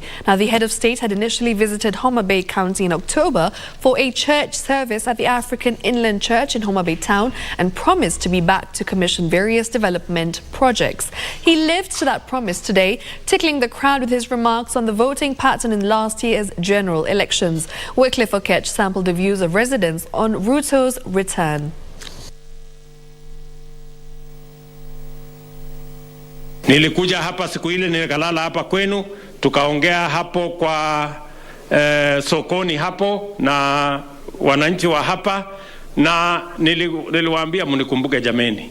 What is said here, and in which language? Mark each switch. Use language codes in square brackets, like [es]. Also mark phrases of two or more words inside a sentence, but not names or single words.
[en] Now, the head of state had initially visited Homa Bay County in October for a church service at the African Inland Church in Homa Bay town and promised to be back to commission various development projects. He lived to that promise today, tickling the crowd with his remarks on the voting pattern in last year's general elections. Wycliffe Okech sampled the views of residents on Ruto's return. [sw] Nilikuja hapa siku ile, nilikalala hapa kwenu, tukaongea hapo kwa sokoni hapo na wananchi wa hapa, na niliwaambia mnikumbuke jameni.